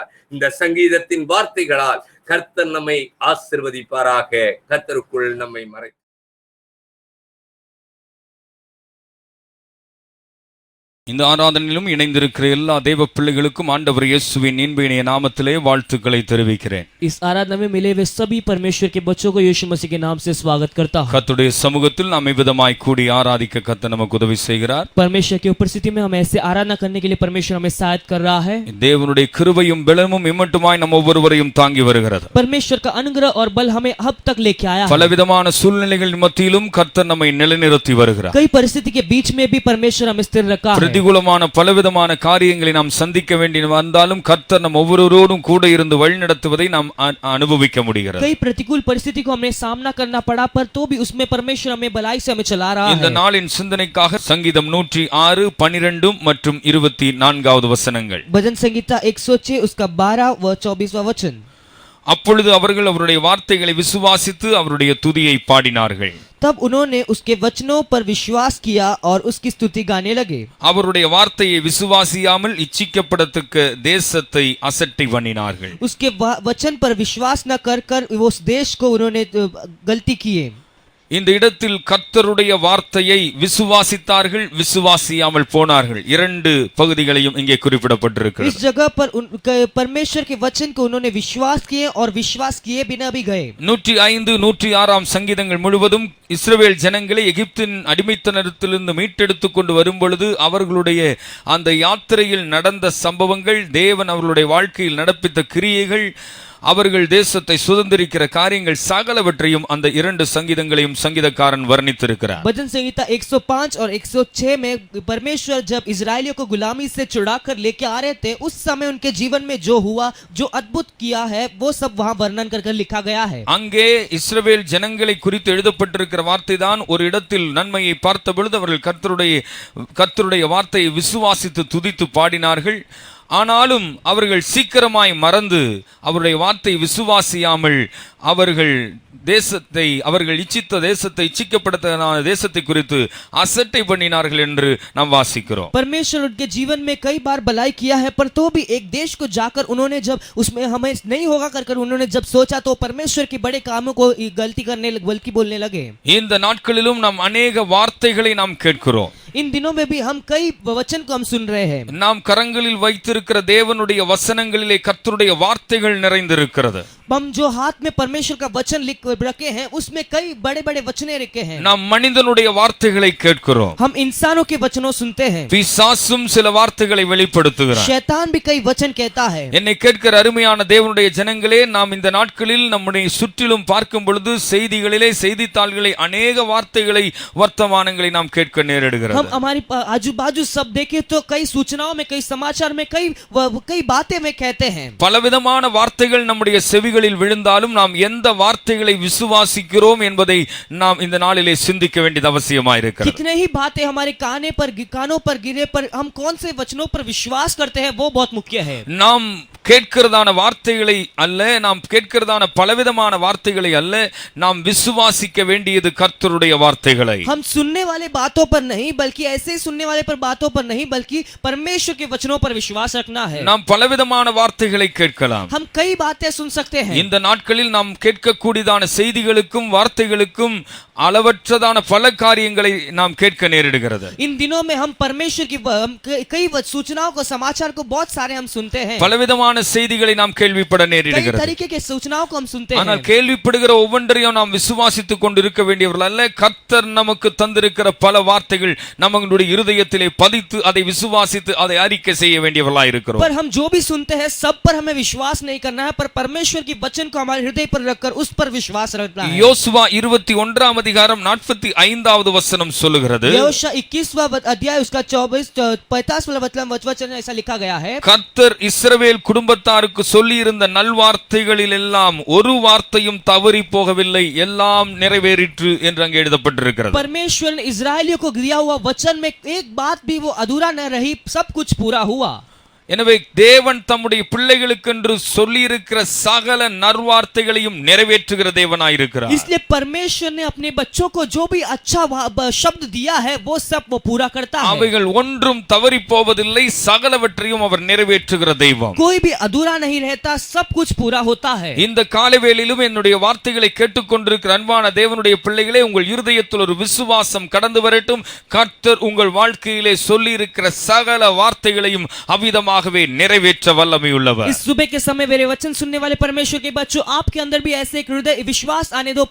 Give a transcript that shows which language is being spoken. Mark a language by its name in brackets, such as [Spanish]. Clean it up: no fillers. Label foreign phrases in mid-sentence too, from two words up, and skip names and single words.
[Tamil] இந்த சங்கீதத்தின் வார்த்தைகளால் கர்த்தர் நம்மை ஆசீர்வதிப்பாராக. கர்த்தருக்குள் நம்மை மறை இந்த ஆராதனையிலும் இணைந்திருக்கிற எல்லா தேவ பிள்ளைகளுக்கும் ஆண்டவர் இயேசுவின் இன்ப நாமத்திலே வாழ்த்துக்களை தெரிவிக்கிறேன். [Hindi] इस आराधना में मिले हुए सभी परमेश्वर के बच्चों को यीशु मसीह के नाम से स्वागत करता हूं. [Tamil] கர்த்தருடைய சமூகத்தில் நாம் விதமாய் கூடி ஆராதிக்க கர்த்தர் நமக்கு உதவி செய்கிறார். [Hindi] परमेश्वर की उपस्थिति में हम ऐसे आराधना करने के लिए परमेश्वर हमें सहायता कर रहा है. [Tamil] தேவனுடைய கிருபையும் பலமும் இம்மட்டுமாய் நம்ம ஒவ்வொருவரையும் தாங்கி வருகிறது. [Hindi] परमेश्वर का अनुग्रह और बल हमें अब तक लेके आया है. [Tamil] பலவிதமான சூழ்நிலைகளின் மத்தியிலும் கர்த்தர் நம்மை நிலைநிறுத்தி வருகிறார். [Hindi] कई परिस्थिति के बीच में भी परमेश्वर हमें स्थिर रखा है. [Tamil] பிரதிகூலமான பலவிதமான காரியங்களை நாம் சந்திக்க வேண்டி வந்தாலும் கர்த்தர் நம் ஒவ்வொருவரோடும் கூட இருந்து வழி நடத்துவதை நாம் அனுபவிக்க முடிகிறது. [Hindi] कई प्रतिकूल परिस्थिति को हमें सामना करना पड़ा पर तो भी उसमें परमेश्वर हमें भलाई से हमें चला रहा है. [Tamil] இந்த நாளின் சிந்தனைக்காக சங்கீதம் 106 12 மற்றும் 24வது வசனங்கள். [Hindi] भजन संगीता 106 उसका 12 व 24वां वचन. [Tamil] அப்பொழுது அவர்கள் அவருடைய வார்த்தைகளை விசுவாசித்து அவருடைய துதியை பாடினார்கள். [Hindi] तब उन्होंने उसके वचनों पर विश्वास किया और उसकी स्तुति गाने लगे. [Tamil] அவருடைய வார்த்தையை விசுவாசியாமல் இச்சிக்கப்படத்தக்க தேசத்தை அசட்டை பண்ணினார்கள். [Hindi] उसके वचन पर विश्वास न कर कर उस देश को उन्होंने गलती किए. [Tamil] இந்த இடத்தில் கர்த்தருடைய வார்த்தையை விசுவாசித்தார்கள், விசுவாசியாமல் போனார்கள். இரண்டு பகுதிகளையும் இங்கே குறிப்பிடப்பட்டிருக்கிறது. [Hindi] इस जगह पर परमेश्वर के वचन को उन्होंने विश्वास किए और विश्वास किए बिना भी गए. [Tamil] 105 106 சங்கீதங்கள் முழுவதும் இஸ்ரவேல் ஜனங்களை எகிப்தின் அடிமைத்தனத்திலிருந்து மீட்டெடுத்துக் கொண்டு வரும் பொழுது அவர்களுடைய அந்த யாத்திரையில் நடந்த சம்பவங்கள், தேவன் அவர்களுடைய வாழ்க்கையில் நடப்பித்த கிரியைகள், அவர்கள் தேசத்தை சுதந்திரிக்கிற காரியங்கள் சகலவற்றையும் அந்த இரண்டு சங்கீதங்களையும் சங்கீதக்காரன் வர்ணித்திருக்கிறார். [Hindi] भजन संहिता 105 और 106 में परमेश्वर जब इजरायलियों को गुलामी से छुड़ाकर लेके आ रहे थे उस समय उनके जीवन में जो हुआ, जो अद्भुत किया है, वो सब वहां वर्णन कर लिखा गया है. [Tamil] அங்கே இஸ்ரவேல் ஜனங்களை குறித்து எழுதப்பட்டிருக்கிற வார்த்தை தான் ஒரு இடத்தில் நன்மையை பார்த்த பொழுது அவர்கள் கர்த்தருடைய வார்த்தையை விசுவாசித்து துதித்து பாடினார்கள். ஆனாலும் அவர்கள் சீக்கிரமாய் மறந்து அவருடைய வார்த்தை விசுவாசியாமல் அவர்கள் தேசத்தை, அவர்கள் இச்சித்த தேசத்தை, இச்சிக்கப்பட்ட தேசத்தை குறித்து அசட்டை பண்ணினார்கள் என்று நாம் வாசிக்கிறோம். [Hindi] परमेश्वर उनके जीवन में कई बार भलाई किया है पर तो भी एक देश को जाकर उन्होंने जब उसमें हमें नहीं होगा कर उन्होंने जब सोचा तो परमेश्वर के बड़े कामों को गलती करने बल्कि बोलने लगे. [Tamil] இந்த நாட்களிலும் நாம் अनेक வார்த்தைகளை நாம் கேட்கிறோம். [Hindi] इन दिनों में भी हम कई वचन को हम सुन रहे हैं। [Tamil] நாம் கரங்களில் வைத்திருக்கிற தேவனுடைய வசனங்களிலே கர்த்தருடைய வார்த்தைகள் நிறைந்திருக்கிறது. [Hindi] हम जो हाथ में परमेश्वर का वचन लिख रखे हैं उसमें कई बड़े बड़े वचने रखे हैं। [Tamil] நாம் மனிதனுடைய வார்த்தைகளை கேட்கிறோம். [Hindi] हम इंसानों के वचनों सुनते हैं। [Tamil] பிசாசும் சில வார்த்தைகளை வெளிப்படுத்துகிறான். [Hindi] शैतान भी कई वचन कहता है। [Tamil] என்னை கேட்கிற அருமையான தேவனுடைய ஜனங்களே, நாம் இந்த நாட்களில் நம்முடைய சுற்றிலும் பார்க்கும் பொழுது செய்திகளிலே செய்தித்தாள்களை அநேக வார்த்தைகளை வர்த்தமானங்களை நாம் கேட்க நேரிடுகிறது. [Hindi] हम हमारी आजू बाजू सब देखे तो कई सूचनाओं में कई समाचार में कई बातें में कहते हैं। [Tamil] பலவிதமான வார்த்தைகள் நம்முடைய செவிகளில் விழுந்தாலும் நாம் எந்த வார்த்தைகளை விசுவாசிக்கிறோம் என்பதை நாம் இந்த நாளிலே சிந்திக்க வேண்டியது அவசியமாயிருக்கிறது. [Hindi] कितने ही बातें हमारे कानों पर गिरे पर हम कौन से वचनों पर विश्वास करते हैं वो बहुत मुख्य है। [Tamil] நாம் கேட்கிறதான வார்த்தைகளை அல்ல, நாம் கேட்கிறதான பலவிதமான வார்த்தைகளை அல்ல, நாம் விசுவாசிக்க வேண்டியது கர்த்தருடைய வார்த்தைகளை. [Hindi] हम सुनने वाले बातों पर नहीं बल्कि ऐसे ही सुनने वाले पर बातों पर नहीं बल्कि परमेश्वर के वचनों पर विश्वास रखना है। [Tamil] நாம் பலவிதமான வார்த்தைகளை கேட்கலாம். [Hindi] हम कई बातें सुन सकते हैं। [Tamil] இந்த நாட்களில் நாம் கேட்கக்கூடியதான செய்திகளுக்கும் வார்த்தைகளுக்கும் அளவற்றதான பல காரியங்களை நாம் கேட்க நேரிடுகிறது. [Hindi] इन दिनों में हम परमेश्वर की कई सूचनाओं को समाचार को बहुत सारे हम सुनते हैं। [Tamil] பலவிதமான செய்திகளை நாம் கேள்விப்பட [Hindi] कई [Tamil] நேரிடுகிறது. [Hindi] तरीके के सूचनाओं को हम सुनते हैं। [Tamil] ஆனால் கேள்விப்படுகிற ஒவ்வொன்றையும் நாம் விசுவாசித்துக் கொண்டிருக்க வேண்டியவர்கள் அல்ல. கர்த்தர் நமக்கு தந்திருக்கிற பல வார்த்தைகள் நம்மளுடைய இருதயத்திலே பதித்து அதை விசுவாசித்து அதை அறிக்கை செய்ய வேண்டியவர்களாய் இருக்கிறோம். [Hindi] पर हम जो भी सुनते हैं सब पर हमें विश्वास नहीं करना है, पर परमेश्वर की वचन को हमारे हृदय पर रखकर उस पर विश्वास रखना है। [Tamil] யோசுவா 21 அதிகாரம் 45வது வசனம் சொல்லுகிறது, [Hindi] यहोशू 21वां अध्याय उसका 45वां वचन ऐसा लिखा गया है, [Tamil] கர்த்தர் இஸ்ரவேல் குடும்பத்தாருக்கு சொல்லியிருந்த நல்வார்த்தைகளில் எல்லாம் ஒரு வார்த்தையும் தவறி போகவில்லை, எல்லாம் நிறைவேறிற்று என்று அங்கே எழுதப்பட்டிருக்கிறது. [Hindi] परमेश्वर ने इस्राएलियों को दिया हुआ वचन में एक बात भी वो अधूरा न रही, सब कुछ पूरा हुआ। [Tamil] எனவே தேவன் தம்முடைய பிள்ளைகளுக்கென்று சொல்லியிருக்கிற சகல நற்வார்த்தைகளையும் நிறைவேற்றுகிற தேவனாயிருக்கிறார். [Hindi] इसलिए परमेश्वर ने अपने बच्चों को जो भी अच्छा शब्द दिया है वो सब वो पूरा करता है। [Tamil] அவைகள் ஒன்றும் தவறி போவதில்லை, சகலவற்றையும் அவர் நிறைவேற்றுகிற தெய்வம். [Hindi] कोई भी अधूरा नहीं रहता, सब कुछ पूरा होता है। [Tamil] இந்த காலைவேளையிலும் என்னுடைய வார்த்தைகளை கேட்டுக்கொண்டிருக்கிற அன்பான தேவனுடைய பிள்ளைகளே, உங்கள் இருதயத்தில் ஒரு விசுவாசம் கடந்து வரட்டும். கர்த்தர் உங்கள் வாழ்க்கையிலே சொல்லியிருக்கிற சகல வார்த்தைகளையும் அவ்விதமாக நிறைவேற்ற வல்லமையுள்ளவர். [Hindi] इस सुबह के समय मेरे वचन सुनने वाले परमेश्वर के बच्चों, आपके अंदर भी ऐसे एक हृदय विश्वास आने दो।